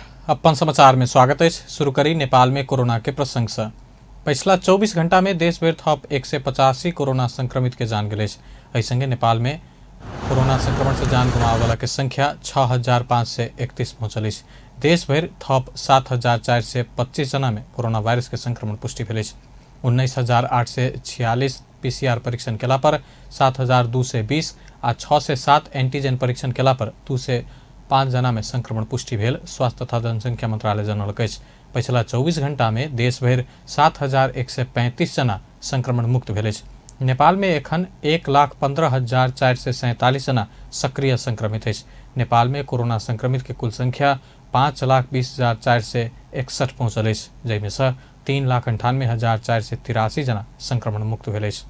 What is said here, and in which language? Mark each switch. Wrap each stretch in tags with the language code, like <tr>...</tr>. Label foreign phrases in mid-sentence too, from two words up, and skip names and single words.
<mai>अपन समाचार में स्वागत है। शुरू करी नेपाल में कोरोना के प्रसंग से। पिछला 24 घंटा में देश भर थप 185 कोरोना संक्रमित के जान गए। संगे नेपाल में कोरोना संक्रमण से जान गुमावे वाला के संख्या 6531 पहुंचल। देश भर थप 7425 जना में कोरोना वायरस के संक्रमण पुष्टि भेल। 19,846 पीसीआर परीक्षण केला पर 7,220 आ 6 से 7 एंटीजन परीक्षण केला पर 2 से 5 जना में संक्रमण पुष्टि भेल। स्वास्थ्य तथा जनसंख्या मंत्रालय जनौलक अछि। पिछला 24 घंटा में देश भर 7,135 जना संक्रमण मुक्त भेल। नेपाल में एखन 1,15,447 जना सक्रिय संक्रमित अछि। नेपाल में कोरोना संक्रमित के कुल संख्या 5,20,461 पहुंचल अछि, जैमे से 3,98,483 जना संक्रमण मुक्त भेल अछि।</mai>